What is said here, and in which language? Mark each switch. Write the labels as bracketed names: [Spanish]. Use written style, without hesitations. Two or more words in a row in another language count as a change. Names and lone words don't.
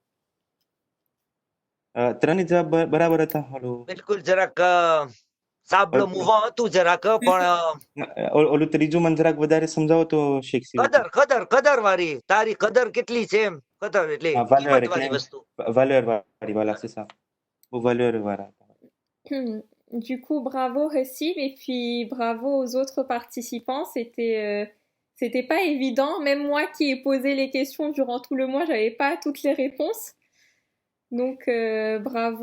[Gujarati] ત્રણેય જવાબ બરાબર હતા. બિલકુલ જરાક સાબલો મુવા હતું જરાક પણ ઓલું ત્રીજું મને જરાક વધારે સમજાવો તો શેખ કદર કદર કદર વાળી તારી કદર કેટલી છે એમ. કદર એટલે કિંમત વાળી વસ્તુ. [French] valeur વાળી voilà c'est ça. Ou valeur voilà. Du coup, bravo Hessib et puis bravo aux autres participants. C'était pas évident. Même moi qui ai posé les questions durant tout le mois, j'avais pas toutes les réponses. Donc bravo.